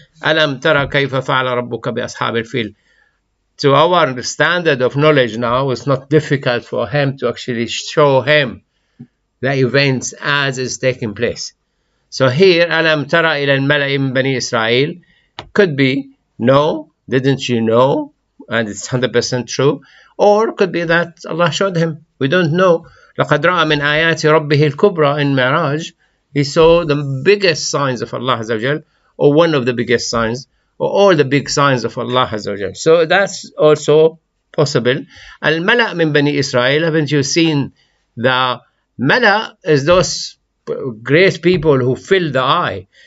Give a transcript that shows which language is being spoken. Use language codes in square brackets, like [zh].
[ar] Alam tara kayfa fa'ala rabbuka bi ashabil fil. [en] To our standard of knowledge now, it's not difficult for him to actually show him the events as is taking place. So here, [ar] alam tara ila al-mala'i min bani Israel [en] could be no, didn't you know? And it's 100% true. Or could be that Allah showed him. We don't know. [ar] لَقَدْ رَأَى مِنْ آيَاتِ رَبِّهِ الْكُبْرَى [en] in Mi'raj. He saw the biggest signs of Allah Azza wa Jal, or one of the biggest signs, or all the big signs of Allah Azza wa Jal. So that's also possible. Al-Mala' min Bani Israel, haven't you seen the Mala is those great people who fill the eye.